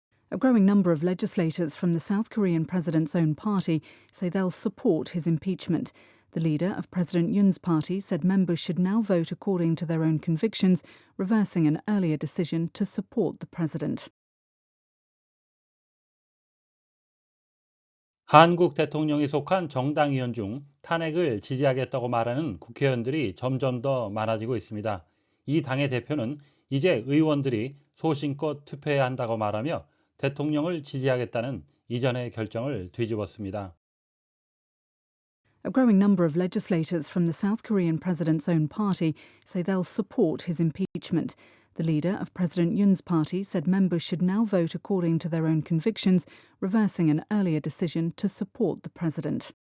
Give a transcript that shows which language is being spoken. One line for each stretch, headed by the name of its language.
English: A growing number of legislators from the South Korean president's own party say they'll support his impeachment. The leader of President Yoon's party said members should now vote according to their own convictions, reversing an earlier decision to support the president.
Korean: 한국 대통령이 속한 정당 의원 중 탄핵을 지지하겠다고 말하는 국회의원들이 점점 더 많아지고 있습니다. 이 당의 대표는 이제 의원들이 소신껏 투표해야 한다고 말하며 대통령을 지지하겠다는 이전의 결정을 뒤집었습니다.
English: A growing number of legislators from the South Korean president's own party say they'll support his impeachment. The leader of President Yoon's party said members should now vote according to their own convictions, reversing an earlier decision to support the president.